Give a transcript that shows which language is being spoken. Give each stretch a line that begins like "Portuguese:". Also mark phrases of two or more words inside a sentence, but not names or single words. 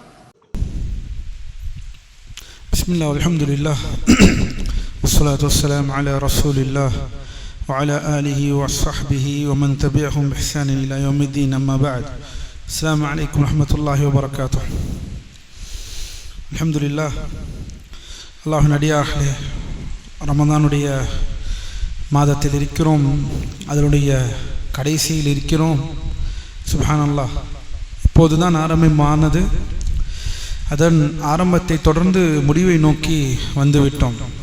Arabic: بسم الله والحمد لله والصلاة والسلام على رسول الله وعلى آله وصحبه ومن تبعهم بإحسان إلى يوم الدين. أما بعد. السلام عليكم ورحمة الله وبركاته. الحمد لله.
Tamil: அல்லாஹ்வின் அடியார்களே, ரமதானுடைய மாதத்தில் இருக்கிறோம், அதனுடைய கடைசியில் இருக்கிறோம். சுப்ஹானல்லாஹ், இப்போதுதான் ஆரம்பமானது. அதன் ஆரம்பத்தை தொடர்ந்து முடிவை நோக்கி வந்துவிட்டோம்.